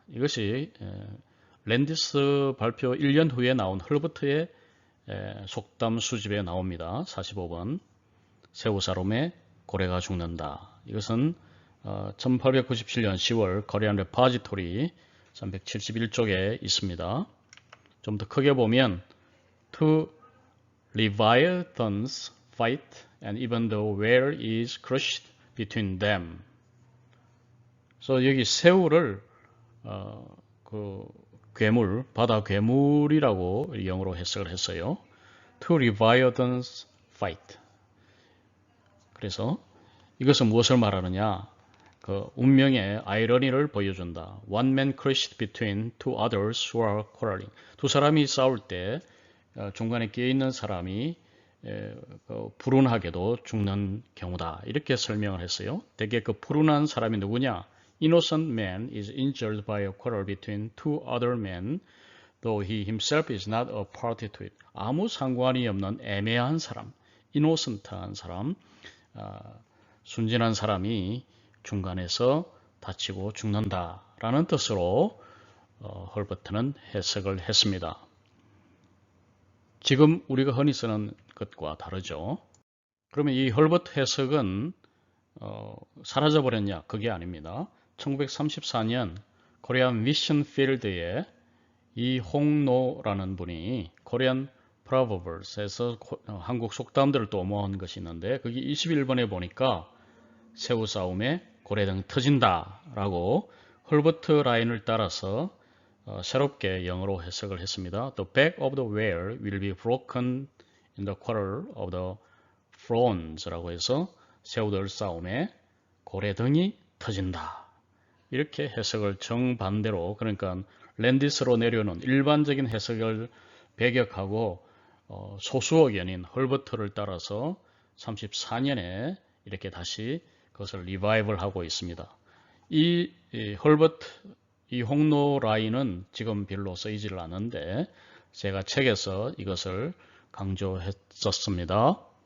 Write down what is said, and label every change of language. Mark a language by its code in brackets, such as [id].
[ko] 이것이 랜디스 발표 1년 후에 나온 헐버트의 속담 수집에 나옵니다. 45번 새우 싸움에 고래가 죽는다. 이것은 1897년 10월 코리안 레파지토리 371쪽에 있습니다. 좀 더 크게 보면 [en] Two leviathans fight and even the whale is crushed between them. [ko] 그래서 여기 새우를 그 괴물, 바다 괴물이라고 영어로 해석을 했어요. [en] Two leviathans fight. [ko] 그래서 이것은 무엇을 말하느냐? 그 운명의 아이러니를 보여준다. [en] One man crushed between two others who are quarreling. [ko] 두 사람이 싸울 때 중간에 끼어있는 사람이 불운하게도 죽는 경우다. 이렇게 설명을 했어요. 대개 그 불운한 사람이 누구냐? [en] Innocent man is injured by a quarrel between two other men, though he himself is not a party to it. [ko] 아무 상관이 없는 애매한 사람, innocent한 사람, 순진한 사람이 중간에서 다치고 죽는다라는 뜻으로 헐버트는 해석을 했습니다. 지금 우리가 흔히 쓰는 것과 다르죠. 그러면 이 헐버트 해석은 사라져버렸냐? 그게 아닙니다. 1934년 코리안 미션 필드에 이홍노라는 분이 코리안 프로버브스에서 한국 속담들을 또 모은 것이 있는데 거기 21번에 보니까 새우 싸움에 고래등 터진다 라고 헐버트 라인을 따라서 새롭게 영어로 해석을 했습니다. [en] The back of the whale will be broken in the quarrel of the prawns [ko] 라고 해서 새우들 싸움에 고래등이 터진다. 이렇게 해석을 정반대로, 그러니까 랜디스로 내려오는 일반적인 해석을 배격하고 소수 의견인 헐버트를 따라서 34년에 이렇게 다시 그것을 리바이벌 하고 있습니다. 이 헐버트, 이 홍로 라인은 지금 별로 쓰이지를 않는데 제가 책에서 이것을 강조했었습니다.